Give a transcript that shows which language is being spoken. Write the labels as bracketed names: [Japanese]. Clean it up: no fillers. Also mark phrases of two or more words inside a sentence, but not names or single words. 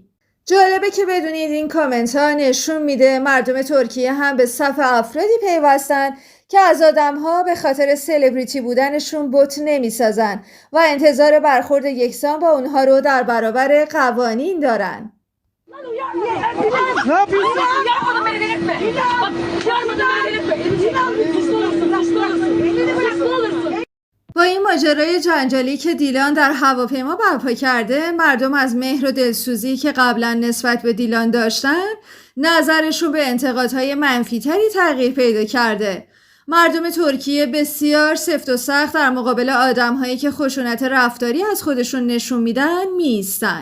[Persian] جالبه که بدونید این کامنت ها نشون میده مردم ترکیه هم به صف افرادی پیوستن که از آدم‌ها به خاطر سلبریتی بودنشون بت نمی‌سازن و انتظار برخورد یکسان با اونها رو در برابر قوانین دارن. [Turkish] Ne yapıyorsun? Yapmadan beni delirtme. Bak yapmadan beni delirtme. Suçlu olursun. [Persian] با این ماجرای جنجالی که دیلان در هواپیما برپا کرده، مردم از مهر و دلسوزی که قبلا نسبت به دیلان داشتن نظرشون به انتقادهای منفی‌تری تغییر پیدا کرده. مردم ترکیه بسیار سفت و سخت در مقابل آدم‌هایی که خشونت رفتاری از خودشون نشون میدن میایستن.